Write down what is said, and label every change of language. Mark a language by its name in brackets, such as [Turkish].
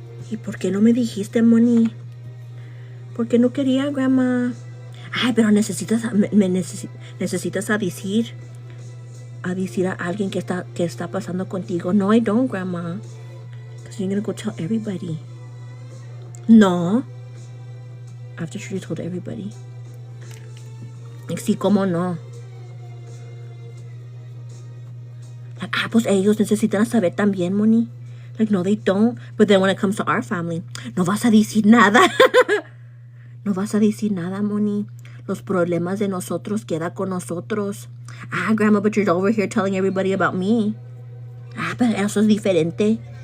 [Spanish] ¿Y por qué no me dijiste, Moni? ¿Por qué no quería, Grandma? Ay, pero necesitas necesitas a decir a alguien que está pasando contigo. [English] No, I don't, Grandma. Because you're gonna go tell everybody. No. After she told everybody. [Spanish] Like, sí, cómo no. Like, pues ellos necesitan saber también, Moni. [English] Like, no, they don't. But then when it comes to our family, [Spanish] no vas a decir nada. No vas a decir nada, Moni. Los problemas de nosotros queda con nosotros. [English] Ah, Grandma, but you're over here telling everybody about me. [Spanish] Ah, pero eso es diferente.